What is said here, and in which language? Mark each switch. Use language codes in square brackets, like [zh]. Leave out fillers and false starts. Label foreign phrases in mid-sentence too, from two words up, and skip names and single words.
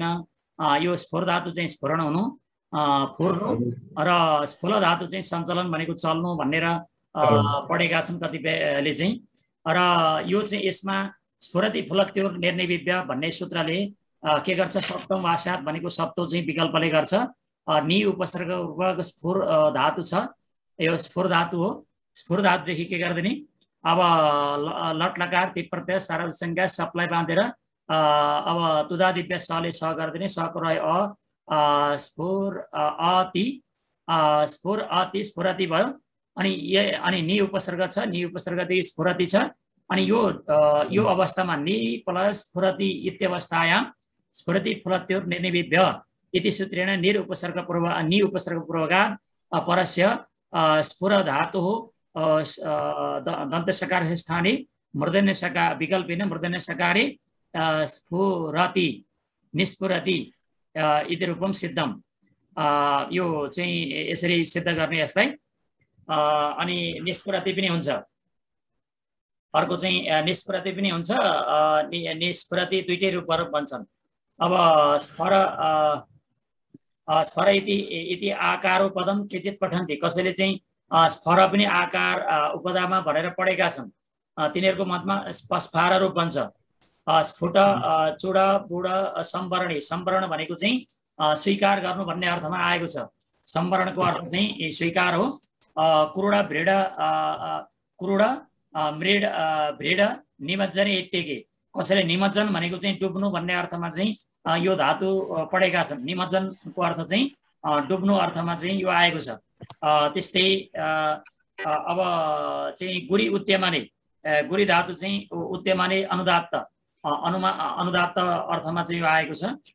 [ne] यो स्फुर धातु चाहिँ स्फुरण हुनु फुर्नु र स्फुल धातु चाहिँ सञ्चालन भनेको चल्नु भनेर पढेका छन् कतिपयले चाहिँ। र यो चाहिँ यसमा [sa] स्फुरति फुलत्योर निर्निविभ्य [ne] भन्ने सूत्रले के गर्छ, सप्तम वास्यात भनेको सप्तौ चाहिँ विकल्पले गर्छ। नि उपसर्ग स्फुर धातु छ, यो स्फुर धातु हो। स्फुर धातुदेखि के गर्दैन, अब लट लकार ती प्रत्यय सार्वधातुक संज्ञा सबलाई बाँधेर अब तुदा दिव्य सले स गर्दिने, सको रह्यो स्फुर अति स्फुरति भयो। अनि नि उपसर्ग छ, नि उपसर्गदेखि स्फुरति छ। अनि यो अवस्थामा नि प्लस [sa] स्फुरति इत्यवस्थायां स्फुरति फुलत्योर निर्निविभ्य इति सूत्रेण नि उपसर्ग पूर्वगात् परस्य स्फुर धातु दन्त सकार स्थाने मूर्धन्य सकार विकल्पेन मूर्धन्य सकारे स्फुरति निस्फुरति इति रूपम सिद्धम। [ne] यो चाहिँ यसरी सिद्ध गर्ने यसलाई। अनि निस्फुरति पनि हुन्छ, अर्को चाहिँ निस्फुरति पनि हुन्छ। निस्फुरति दुईटै रूपहरू बन्छन्। [sa] अब स्फर इति आकारो पदम केचित पठन्ति, [ne] कसैले चाहिँ स्फर पनि आकार उपदामा भनेर पढेका छन्। तिनीहरूको मतमा स्फार रूप बन्छ। [sa] स्फुट चुड बुड सम्वरणी, [ne] सम्वरण भनेको चाहिँ स्वीकार गर्नु भन्ने अर्थमा आएको छ। सम्वरणको अर्थ चाहिँ स्वीकार हो। [sa] क्रूड भ्रीड मृड भ्रीड निमज्जन इत्यादि, [ne] कसैले निमज्जन भनेको चाहिँ डुब्नु भन्ने अर्थमा चाहिँ यो धातु पढेका छन्। निमज्जनको अर्थ चाहिँ डुब्नु अर्थमा चाहिँ यो आएको छ। त्यस्तै अब चाहिँ [sa] गुरी उद्यमाने, [ne] गुरी धातु चाहिँ उद्यमाने अनुदात्त अनुदात्त अर्थमा चाहिँ यो आएको छ।